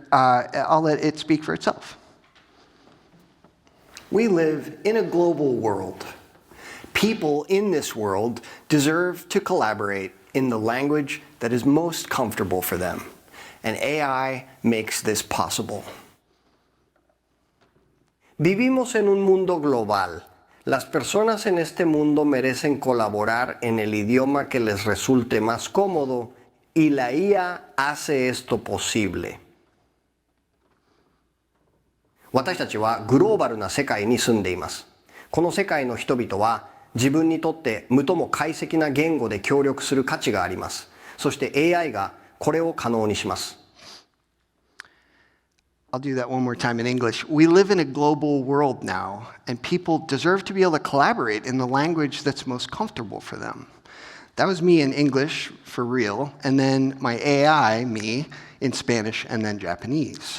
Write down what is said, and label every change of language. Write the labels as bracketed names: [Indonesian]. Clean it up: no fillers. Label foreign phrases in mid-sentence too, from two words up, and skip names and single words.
[English] I'll let it speak for itself. We live in a global world. People in this world deserve to collaborate in the language that is most comfortable for them, and AI makes this possible. [Spanish] Vivimos en un mundo global. Las personas en este mundo merecen colaborar en el idioma que les resulte más cómodo, y la IA hace esto posible. [Japanese] 私たちはグローバルな世界に住んでいます。この世界の人々は自分にとって無とも解析な言語で協力する価値があります。そして AI がこれを可能にします。 [English] I'll do that one more time in English. We live in a global world now, and people deserve to be able to collaborate in the language that's most comfortable for them. That was me in English, for real, and then my AI, me, in Spanish and then Japanese.